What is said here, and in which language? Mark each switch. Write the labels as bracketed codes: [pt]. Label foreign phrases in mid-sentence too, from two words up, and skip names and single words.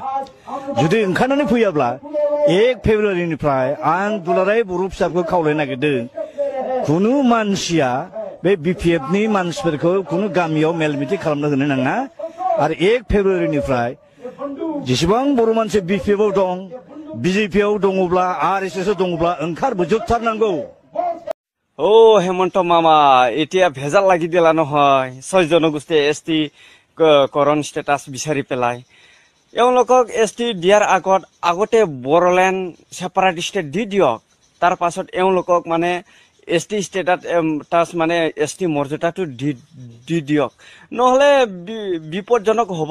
[brx] जुदि ओंखारनानै फैयाब्ला 1 फेब्रुवारिनिफ्राय आं दुलाराय बर' फिसाफोरखौ खावलायनो नागिरदों, कुनु मानसिया बे बिपिएफनि मानसिफोरखौ कुनु गामियाव मेल मिटिं खालामनो होनो नाङा आरो 1 फेब्रुवारिनिफ्राय जेसेबां बर' मानसि बिपिएफआव दं, बिजेपिआव दङब्ला आरएसएसआव दङब्ला ओंखारबोजोबथारनांगौ। [as] ও হেমন্ত মামা এতিয়া ভেজাল লাগি দিলা নহয়। 6 জনগোষ্ঠীয়ে এছটি কৰণ ষ্টেটাছ বিচাৰি পেলাই এওঁলোকক এছটি দিয়াৰ আগতে বড়োলেণ্ড [en] separate state [as] দি দিয়ক। তাৰ পাছত এওঁলোকক মানে [en] ST status [as] মানে এছটি মৰ্যাদাটো দি দিয়ক, নহ'লে বিপদজনক হ'ব।